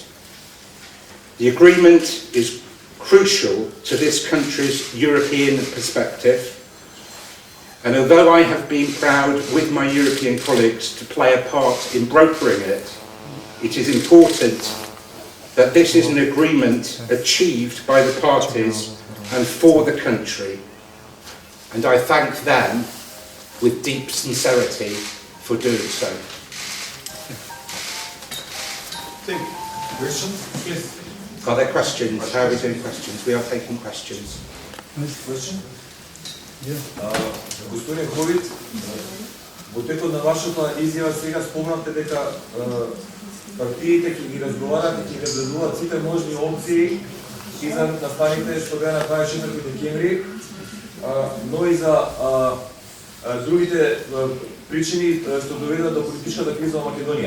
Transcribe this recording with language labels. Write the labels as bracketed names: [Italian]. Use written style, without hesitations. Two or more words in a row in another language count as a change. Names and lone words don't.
[English] The agreement is crucial to this country's European perspective, and although I have been proud with my European colleagues to play a part in brokering it, it is important that this is an agreement achieved by the parties and for the country, and I thank them with deep sincerity for doing so. Thank you. Questions, please. Are there questions? How are we doing questions? We are taking questions. Next question. [Macedonian] Господин Ховит, во текот на вашата изјава сега спомнавте дека партиите ќе ги разговарат и ќе ги разгледуваат сите можни опции и за настаните што беа на 24 декември, но и за другите причини што доведат до политичката криза во Македонија.